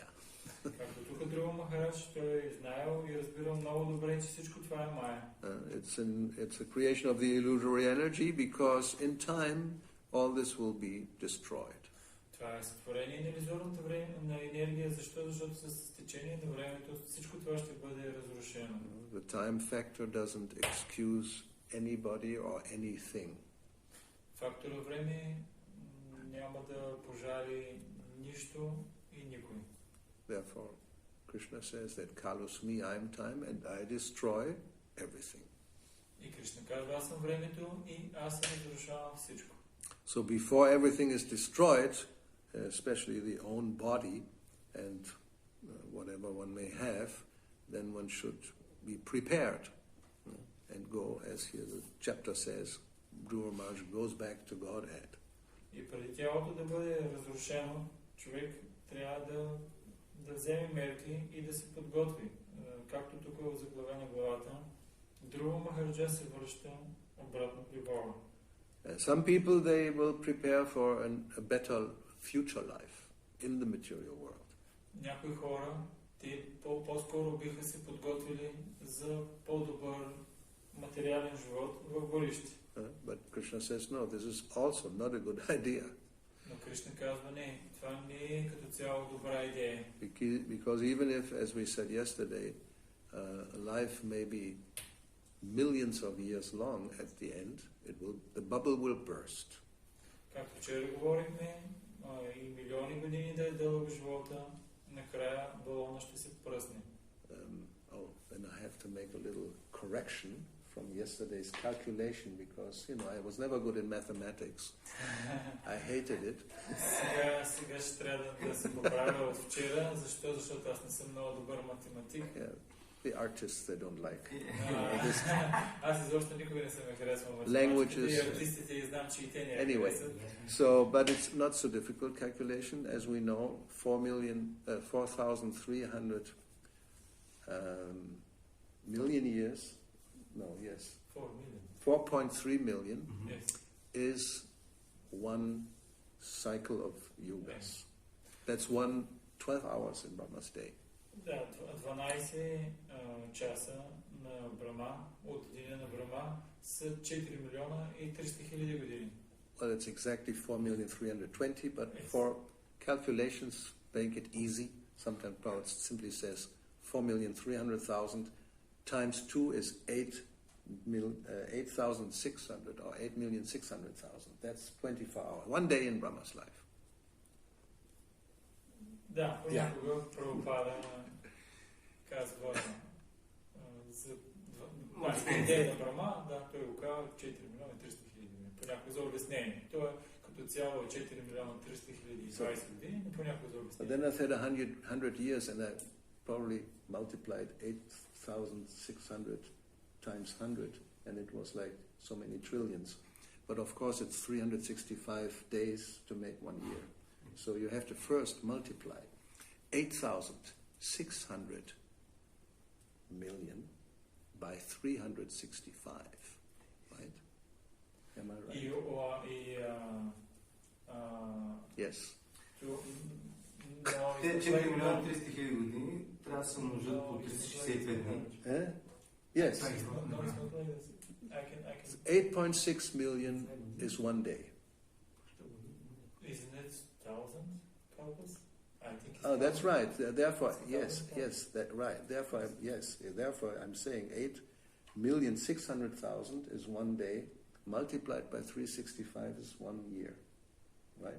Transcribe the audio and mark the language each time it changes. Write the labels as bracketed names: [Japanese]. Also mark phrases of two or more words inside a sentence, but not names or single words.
[Bulgarian] Както тук Друга Махарадж, той е знаел и разбирал много добре, че всичко това е Майя. [English] It's a creation of the illusory energy because in time all this will be destroyed. [Bulgarian] Това е сътворение на иллюзорната на енергия. Защо? Защото с течение на времето всичко това ще бъде разрушено. [English] The time factor doesn't excuse anybody or anything. [Bulgarian] Фактора време няма да пожали нищо и никой. [English] Therefore, Krishna says that Kalusmi, I am time, and I destroy everything. [Bulgarian] И Кришна казва, аз съм времето и аз се разрушавам всичко. [English] So before everything is destroyed, especially the own body and whatever one may have, then one should be prepared and go, as here the chapter says, Dhruva Maharaj goes back to Godhead. [Bulgarian] И преди тялото да бъде разрушено, човек трябва да вземе мерки и да се подготви. Както тук е заглавена главата, Dhruva Махараджа се връща обратно при Бога. [English] Some people, they will prepare for a better future life in the material world. [Bulgarian] Някои хора, те по-скоро биха се подготвили за по-добър материален живот в бъдеще. [English] But Krishna says, no, this is also not a good idea. [Bulgarian] Но Кришна казва, не, това не е като цяло добра идея. [English] Because even if, as we said yesterday, life may be millions of years long, at the end, the bubble will burst. [Bulgarian] Както вчера говорихме, и милиони години да е дълъг живота, накрая балона ще се пръсне. [English] Then I have to make a little correction from yesterday's calculation because, I was never good in mathematics. I hated it. [Bulgarian] Сега ще трябва да се поправя от вчера. Защо? Защото аз не съм много добър математик. [English] The artists, they don't like. [Bulgarian] Аз изобщо никога не съм харесвал математиката. И артистите и знам, че и те не харесват. [English] But it's not so difficult calculation. As we know, 4,300 million years, 4.3 million is one cycle of yugas. That's 12 hours in Brahma's day. [Bulgarian] Да, 12 часа на Брахма, от деня на Брахма, са 4 милиона и 300 хиляди години. [English] Well, it's exactly 4,320,000, but for calculations, make it easy. Sometimes Prabhupada simply says 4,300,000 times 2 is 8,600 or 8,600,000. That's 24 hours. One day in Brahma's life. [Bulgarian] Да, понякога Прабхупада казва за идея на Брахма, той го казва 4 милиона 300 хиляди години. Понякога за обяснение. То е като цяло 4 милиона 300 хиляди и 20 години, но понякога за обяснение. [English] Then I said 100 years and I probably multiplied 8,600 times 100 and it was like so many trillions. But of course it's 365 days to make 1 year. So you have to first multiply 8,600 million by 365, right? Am I right? Yes. [Bulgarian] Те 4 милиона 300 хиляди години трябва да се множат по 365 дни. [English] Yes. 8.6 million is one day. Isn't it 1,000 couples? I I think it's that's right. Therefore, It's yes, that right. Therefore, Therefore, I'm saying 8,600,000 is one day, multiplied by 365 is 1 year, right?